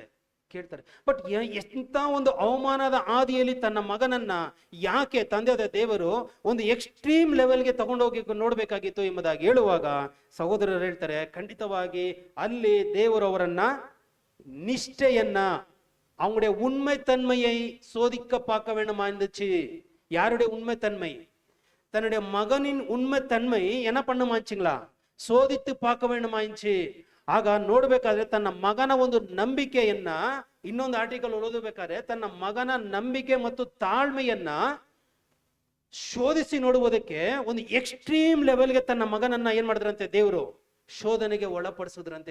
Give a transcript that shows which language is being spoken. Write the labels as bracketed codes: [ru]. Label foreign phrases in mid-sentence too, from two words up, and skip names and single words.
[kn] ಕೇಳ್ತಾರೆ. ಬಟ್ ಎಂತ ಒಂದು ಅವಮಾನದ ಆದಿಯಲ್ಲಿ ತನ್ನ ಮಗನನ್ನ ಯಾಕೆ ತಂದೆಯಾದ ದೇವರು ಒಂದು [en] extreme levelಗೆ [kn] ತಗೊಂಡೋಗಿ ನೋಡ್ಬೇಕಾಗಿತ್ತು ಎಂಬುದಾಗಿ ಹೇಳುವಾಗ ಸಹೋದರರು ಹೇಳ್ತಾರೆ, ಖಂಡಿತವಾಗಿ ಅಲ್ಲಿ ದೇವರು ಅವರನ್ನ ನಿಷ್ಠೆಯನ್ನ, [ta] அவங்களுடைய உண்மை தன்மையை சோதிக்க பார்க்க வேண்டுமாச்சு. யாருடைய உண்மை தன்மை? தன்னுடைய மகனின் உண்மை தன்மை என்ன பண்ணுமாச்சுங்களா? சோதித்து பார்க்க வேண்டுமாச்சு. [kn] ಆಗ ನೋಡ್ಬೇಕಾದ್ರೆ ತನ್ನ ಮಗನ ಒಂದು ನಂಬಿಕೆಯನ್ನ, ಇನ್ನೊಂದು ಆರ್ಟಿಕಲ್ ಓದಬೇಕಾದ್ರೆ ತನ್ನ ಮಗನ ನಂಬಿಕೆ ಮತ್ತು ತಾಳ್ಮೆಯನ್ನ ಶೋಧಿಸಿ ನೋಡುವುದಕ್ಕೆ ಒಂದು [en] extreme levelಗೆ [kn] ತನ್ನ ಮಗನನ್ನ ಏನ್ ಮಾಡಿದ್ರಂತೆ? ದೇವರು ಶೋಧನೆಗೆ ಒಳಪಡಿಸಿದ್ರಂತೆ.